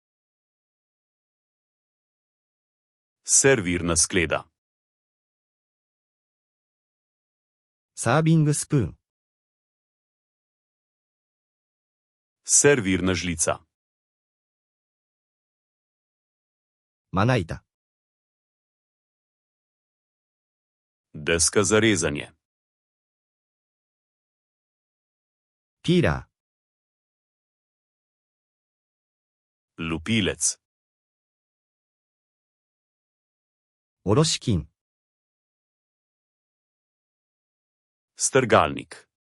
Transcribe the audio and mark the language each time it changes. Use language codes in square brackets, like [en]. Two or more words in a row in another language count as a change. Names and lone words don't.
[sl] servirna skleda, [ja] サービングスプーン、 [sl] servirna žlica, [ja] まな板、 [sl] deska za rezanje, [ja] ピーラー、 [sl] lupilec, [ja] おろし金、 [sl] strgalnik,